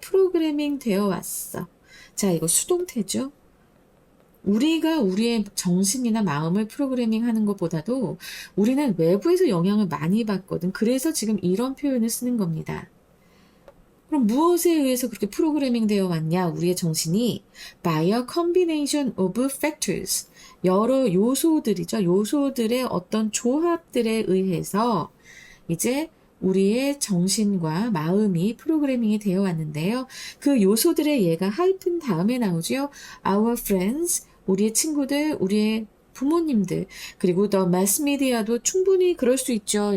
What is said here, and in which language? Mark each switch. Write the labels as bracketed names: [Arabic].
[Korean] 프로그래밍 되어 왔어. 자, 이거 수동태죠. 우리가 우리의 정신이나 마음을 프로그래밍 하는 것보다도 우리는 외부에서 영향을 많이 받거든. 그래서 지금 이런 표현을 쓰는 겁니다. 그럼 무엇에 의해서 그렇게 프로그래밍 되어 왔냐? 우리의 정신이 [English] by a combination of factors. [Korean] 여러 요소들이죠. 요소들의 어떤 조합들에 의해서 이제 우리의 정신과 마음이 프로그래밍이 되어 왔는데요. 그 요소들의 예가 하이픈 다음에 나오죠. [English] Our friends, [Korean] 우리의 친구들, 우리의 부모님들, 그리고 더 매스미디어도 충분히 그럴 수 있죠.